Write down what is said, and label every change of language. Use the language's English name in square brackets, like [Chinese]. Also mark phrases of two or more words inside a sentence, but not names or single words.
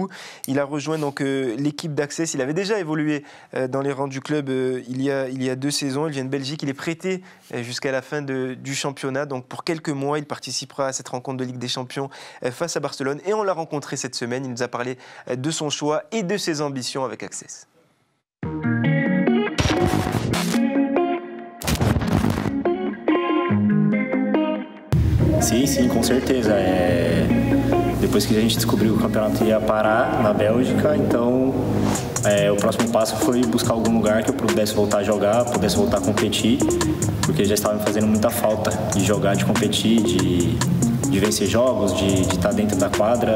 [French] Il a rejoint donc l'équipe d'Access. Il avait déjà évolué dans les rangs du club il y a 2 saisons. Il vient de Belgique. Il est prêté jusqu'à la fin du championnat. Donc pour quelques mois, il participera à cette rencontre de Ligue des Champions face à Barcelone. Et on l'a rencontré cette semaine. Il nous a parlé de son choix et de ses ambitions avec Access. [Portuguese] Sim, com certeza. Depois que a gente descobriu que o campeonato ia parar na Bélgica, então o próximo passo foi buscar algum lugar que eu pudesse voltar a jogar, pudesse voltar a competir, porque já estava me fazendo muita falta de jogar, de competir, de vencer jogos, de estar dentro da quadra.